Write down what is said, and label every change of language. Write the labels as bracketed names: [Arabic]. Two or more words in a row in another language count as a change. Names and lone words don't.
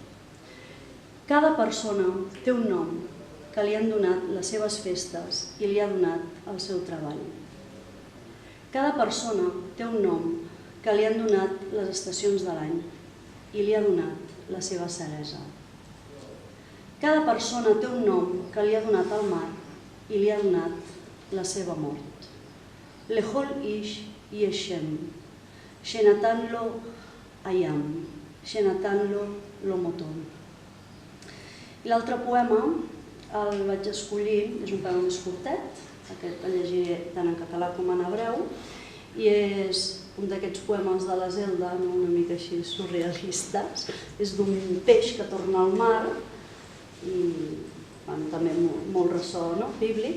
[Catalan] Cada persona té un nom que li han donat les seves festes i li ha donat el seu treball. Cada persona té un nom que li han donat les estacions de l'any i li ha donat la seva ceresa. Cada persona té un nom que li ha donat el mar i li ha donat la seva mort. [Hebrew] לכל איש יש שם, שנתן לו הים, שנתן לו מותו. [Catalan] L'altre poema el vaig escollir, és un poema més curtet, aquest el llegiré tant en català com en hebreu, i és un d'aquests poemes de la Zelda, una mica així surrealistes. És d'un peix que torna al mar, i també molt ressò bíblic.